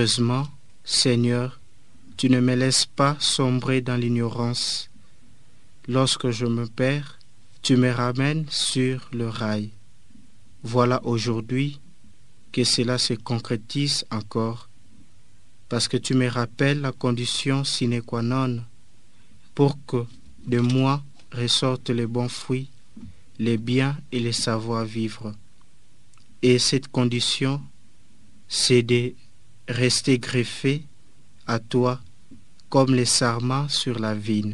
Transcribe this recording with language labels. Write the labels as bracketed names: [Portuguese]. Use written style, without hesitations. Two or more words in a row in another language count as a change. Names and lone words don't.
[French] Heureusement, Seigneur, tu ne me laisses pas sombrer dans l'ignorance. Lorsque je me perds, tu me ramènes sur le rail. Voilà aujourd'hui que cela se concrétise encore, parce que tu me rappelles la condition [Latin] sine qua non [French] pour que de moi ressortent les bons fruits, les biens et les savoir-vivre. Et cette condition, c'est de rester greffé à toi comme les sarments sur la vigne.